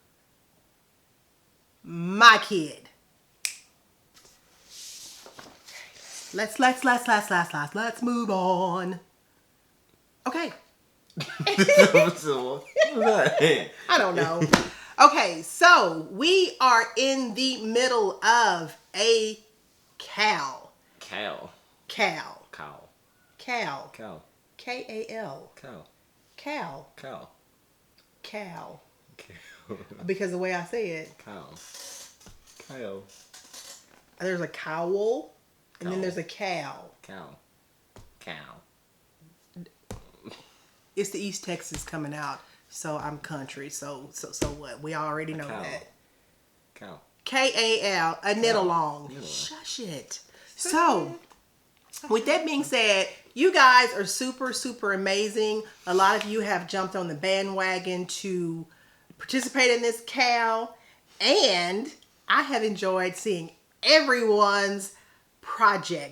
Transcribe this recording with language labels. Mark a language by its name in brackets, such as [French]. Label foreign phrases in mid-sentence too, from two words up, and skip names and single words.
[English] My kid. Let's move on. Okay. So, what was that? I don't know. Okay, so we are in the middle of a KAL. KAL. KAL. KAL. KAL. KAL. KAL. KAL. KAL. KAL. KAL. KAL. Because the way I say it. KAL. KAL. There's a cowl, and then Cowl. there's a KAL. KAL. KAL. It's the East Texas coming out, so I'm country. So what? We already know that. KAL. KAL, a knit along. Knit along. Shush it. So, with that being said, you guys are super, super amazing. A lot of you have jumped on the bandwagon to participate in this KAL, and I have enjoyed seeing everyone's project.